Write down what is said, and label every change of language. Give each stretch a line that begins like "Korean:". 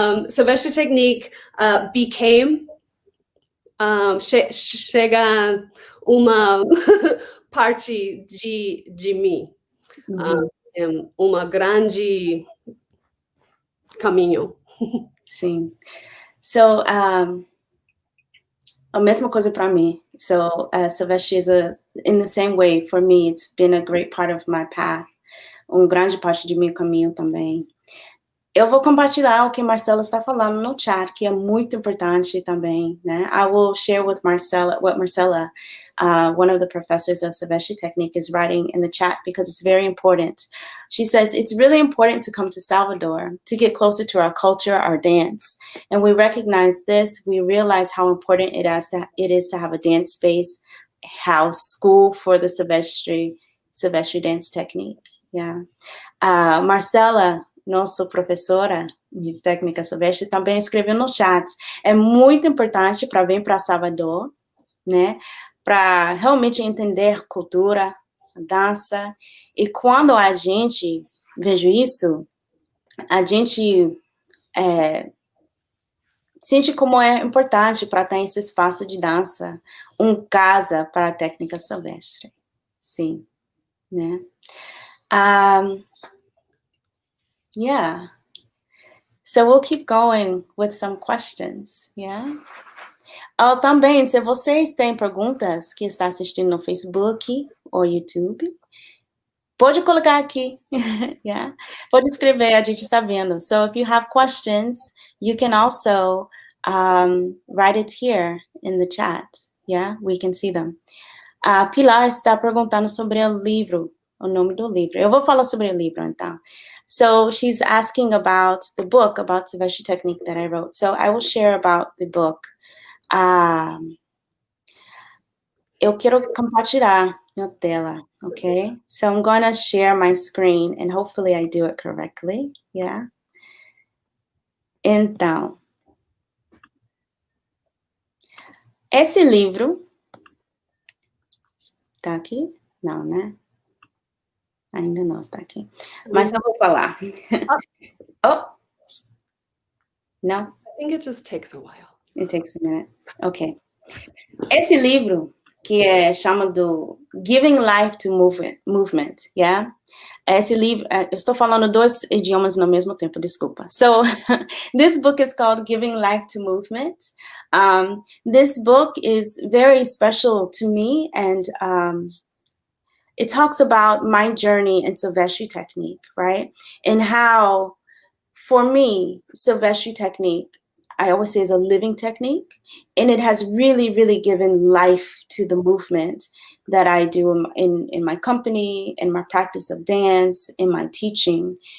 English: Silvestre Technique became,
Portuguese: chega uma parte de mim, uma grande caminho. Sim. So, a mesma coisa para mim.
English: So, Silvestre is in the same way, for me, it's been a great part of my path.
Portuguese: Grande parte de meu caminho também. Eu vou compartilhar o que Marcela está falando no chat, que é muito importante também, né?
English: I will share with Marcela what Marcela, one of the professors of Silvestre Tecnique, is writing in the chat because it's very important. She says, it's really important to come to Salvador to get closer to our culture, our dance. And we recognize this. We realize how important it is to have a dance space, house, school for the Silvestre dance technique. Yeah.
Portuguese: Marcela, nossa professora de Técnica Silvestre, também escreveu no chat. É muito importante para vir para Salvador, né? Para realmente entender cultura, dança. E quando a gente vejo isso, a gente sente como é importante para ter esse espaço de dança, casa para a Técnica Silvestre. Sim, né?
English: Yeah. So we'll keep going with some questions, yeah?
Portuguese: Também, se vocês têm perguntas que está assistindo no Facebook ou YouTube, pode colocar aqui, yeah? Pode escrever, a gente está vendo.
English: So if you have questions, you can also write it here in the chat, yeah? We can see them.
Portuguese: Pilar está perguntando sobre o livro, o nome do livro. Eu vou falar sobre o livro, então.
English: So she's asking about the book, about Silvestre Tecnique that I wrote. So I will share about the book.
Portuguese: Eu quero compartilhar minha tela, okay?
English: So I'm going to share my screen, and hopefully I do it correctly, yeah?
Portuguese: Então, esse livro tá aqui? Não, né? Ainda não está aqui. Mas eu vou falar. Oh! No?
English: I think it just takes a while. It takes a minute. Okay.
Portuguese: Esse livro, que é chamado Giving Life to Movement, yeah? Esse livro, eu estou falando 2 idiomas no mesmo tempo, desculpa.
English: So, this book is called Giving Life to Movement. This book is very special to me, and it talks about my journey in Silvestre Technique, right? And how, for me, Silvestre Technique, I always say, is a living technique, and it has really, really given life to the movement that I do in my company, in my practice of dance, in my teaching.